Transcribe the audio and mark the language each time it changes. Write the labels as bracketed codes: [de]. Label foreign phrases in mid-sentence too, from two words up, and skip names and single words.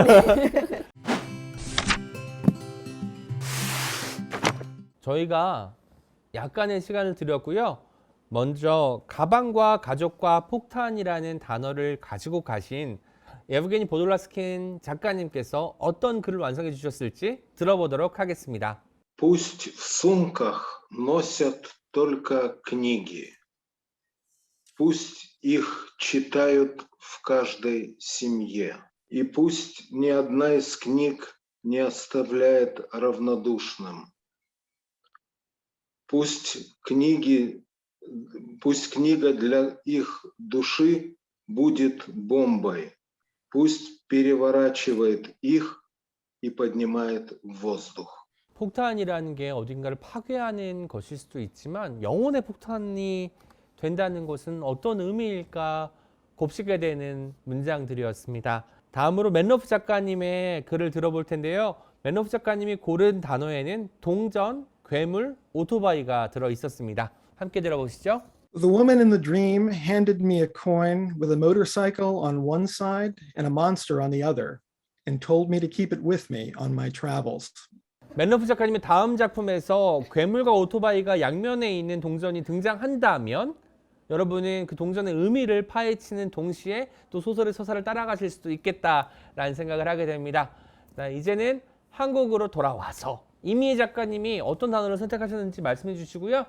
[ko] 저희가 약간의 시간을 드렸고요. 먼저 가방과 가족과 폭탄이라는 단어를 가지고 가신 예브게니 보돌라스킨 작가님께서 어떤 글을 완성해 주셨을지 들어보도록 하겠습니다. [ru] Пусть в сумках носят только книги. Пусть их читают в каждой семье. И пусть ни одна из книг не оставляет равнодушным. Пусть книга для их души будет бомбой. Пусть переворачивает их и поднимает в воздух. [ko] 폭탄이라는 게 어딘가를 파괴하는 것일 수도 있지만 영혼의 폭탄이 된다는 것은 어떤 의미일까 곱씹게 되는 문장들이었습니다. 다음으로 맨러프 작가님의 글을 들어볼 텐데요. 맨러프 작가님이 고른 단어에는 동전, 괴물, 오토바이가 들어 있었습니다. 함께 들어보시죠. [en] The woman in the dream handed me a coin with a motorcycle on one side and a monster on the other and told me to keep it with me on my travels. [ko] 맨러프 작가님의 다음 작품에서 괴물과 오토바이가 양면에 있는 동전이 등장한다면 여러분은 그 동전의 의미를 파헤치는 동시에 또 소설의 서사를 따라가실 수도 있겠다라는 생각을 하게 됩니다. 자, 이제는 한국으로 돌아와서 이미혜 작가님이 어떤 단어를 선택하셨는지 말씀해 주시고요.